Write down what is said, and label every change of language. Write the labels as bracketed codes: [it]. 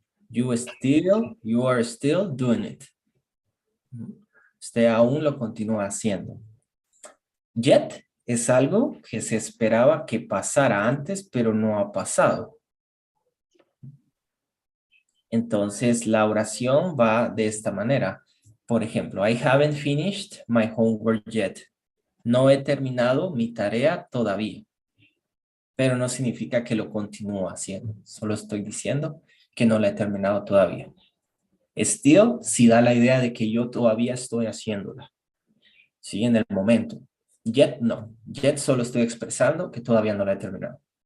[en] You are still doing it. [es] Usted aún lo continúa haciendo. [en] Yet [es] es algo que se esperaba que pasara antes, pero no ha pasado. Entonces, la oración va de esta manera. Por ejemplo, [en] I haven't finished my homework yet. [es] No he terminado mi tarea todavía. Pero no significa que lo continúo haciendo. Solo estoy diciendo que no la he terminado todavía. Still, sí da la idea de que yo todavía estoy haciéndola. Sí, en el momento. Yet, no. Yet solo estoy expresando que todavía no la he terminado.